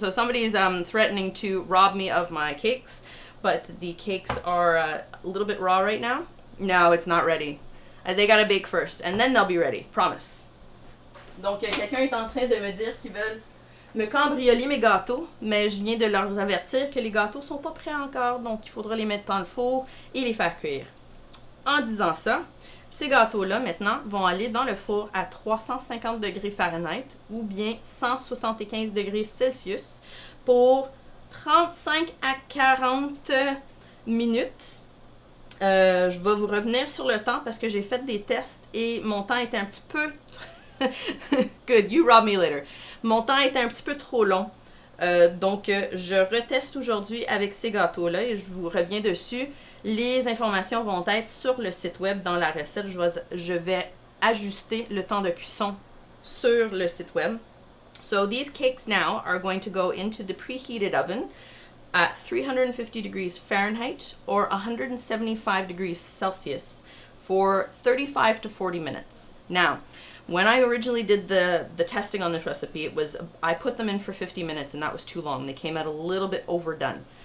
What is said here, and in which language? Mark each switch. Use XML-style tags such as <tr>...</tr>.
<en>So somebody's threatening to rob me of my cakes, but the cakes are a little bit raw right now. No, it's not ready. They gotta bake first, and then they'll be ready, promise.</en> <fr>Donc, quelqu'un est en train de me dire qu'ils veulent me cambrioler mes gâteaux, mais je viens de leur avertir que les gâteaux sont pas prêts encore, donc il faudra les mettre dans le four et les faire cuire. En disant ça, ces gâteaux-là, maintenant, vont aller dans le four à 350 degrés Fahrenheit ou bien 175 degrés Celsius pour 35 à 40 minutes. Je vais vous revenir sur le temps parce que j'ai fait des tests et mon temps était un petit peu...</fr> <en>Good, you rob me later.</en> <fr>Mon temps était un petit peu trop long. Donc, je reteste aujourd'hui avec ces gâteaux-là et je vous reviens dessus. Les informations vont être sur le site web dans la recette. Je vais ajuster le temps de cuisson sur le site web.</fr> <en>So, these cakes now are going to go into the preheated oven at 350 degrees Fahrenheit or 175 degrees Celsius for 35 to 40 minutes. Now, When I originally did the testing on this recipe, I put them in for 50 minutes and that was too long. They came out a little bit overdone.</en>